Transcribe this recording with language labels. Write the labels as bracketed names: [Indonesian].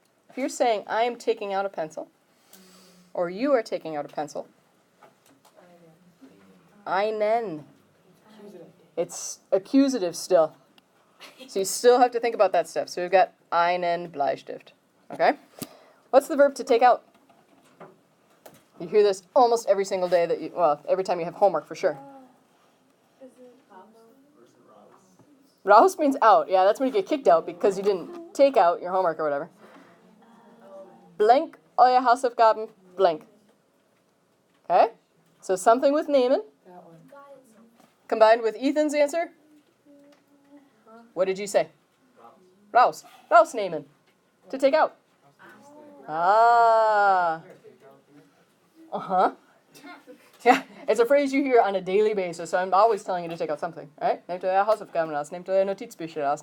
[English] If you're saying, I am taking out a pencil, or you are taking out a pencil, einen. It's accusative still. So you still have to think about that step. So we've got [German] einen Bleistift. [English] Okay? What's the verb to take out? You hear this almost every single day that you, well, every time you have homework for sure. Raus means out. Yeah, that's when you get kicked out because you didn't take out your homework or whatever. Blank [German] euer Hausaufgaben, [English] blank. Okay? So something with nehmen. Combined with Ethan's answer. What did you say? [German] Raus. Raus nehmen. [English] To take out. Ah. Uh-huh. Yeah, it's a phrase you hear on a daily basis, so I'm always telling you to take out something. All right? [German] Nehmt euer Hausaufgaben raus. Nehmt euer Notizbücher raus.